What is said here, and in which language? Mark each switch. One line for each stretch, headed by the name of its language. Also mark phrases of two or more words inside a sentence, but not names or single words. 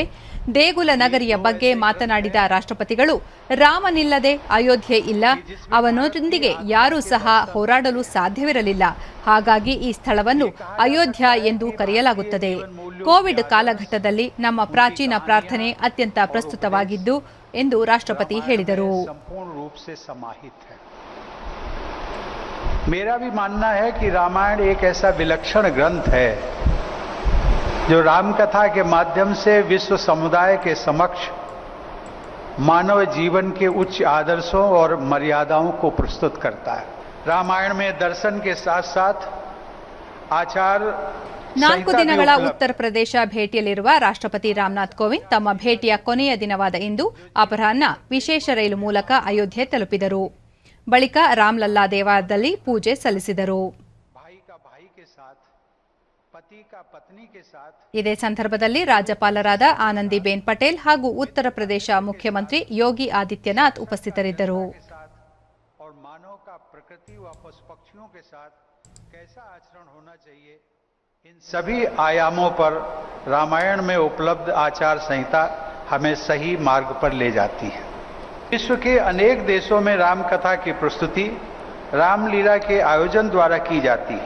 Kannada: ದೇಗುಲ ನಗರಿಯ ಬಗ್ಗೆ ಮಾತನಾಡಿದ ರಾಷ್ಟ್ರಪತಿಗಳು, ರಾಮನಿಲ್ಲದೆ ಅಯೋಧ್ಯೆ ಇಲ್ಲ, ಅವನೊಂದಿಗೆ ಯಾರೂ ಸಹ ಹೋರಾಡಲು ಸಾಧ್ಯವಿರಲಿಲ್ಲ. ಹಾಗಾಗಿ ಈ ಸ್ಥಳವನ್ನು ಅಯೋಧ್ಯ ಎಂದು ಕರೆಯಲಾಗುತ್ತದೆ. ಕೋವಿಡ್ ಕಾಲಘಟ್ಟದಲ್ಲಿ ನಮ್ಮ ಪ್ರಾಚೀನ ಪ್ರಾರ್ಥನೆ ಅತ್ಯಂತ ಪ್ರಸ್ತುತವಾಗಿದ್ದು ಎಂದು ರಾಷ್ಟ್ರಪತಿ ಹೇಳಿದರು.
Hindi: मेरा भी मानना है कि रामायण एक ऐसा विलक्षण ग्रंथ है जो राम कथा के माध्यम से विश्व समुदाय के समक्ष मानव जीवन के उच्च आदर्शों और मर्यादाओं को प्रस्तुत करता है. रामायण में दर्शन के साथ साथ आचार
Kannada: 4 ದಿನಗಳ ಉತ್ತರ ಪ್ರದೇಶ ಭೇಟಿಯಲ್ಲಿರುವ ರಾಷ್ಟ್ರಪತಿ ರಾಮನಾಥ್ ಕೋವಿಂದ್ ತಮ್ಮ ಭೇಟಿಯ ಕೊನೆಯ ದಿನವಾದ ಇಂದು ಅಪರಾಹ್ನ ವಿಶೇಷ ರೈಲು ಮೂಲಕ ಅಯೋಧ್ಯೆ ತಲುಪಿದರು. ಬಳಿಕ ರಾಮ್ಲಲ್ಲಾ ದೇವಾಲಯದಲ್ಲಿ ಪೂಜೆ ಸಲ್ಲಿಸಿದರು. ಇದೇ ಸಂದರ್ಭದಲ್ಲಿ ರಾಜ್ಯಪಾಲರಾದ ಆನಂದಿಬೆನ್ ಪಟೇಲ್ ಹಾಗೂ ಉತ್ತರ ಪ್ರದೇಶ ಮುಖ್ಯಮಂತ್ರಿ ಯೋಗಿ ಆದಿತ್ಯನಾಥ್ ಉಪಸ್ಥಿತರಿದ್ದರು.
Hindi: इन सभी आयामों पर रामायण में उपलब्ध आचार संहिता हमें सही मार्ग पर ले जाती है. विश्व के अनेक देशों में राम कथा की प्रस्तुति रामलीला के आयोजन द्वारा की जाती है.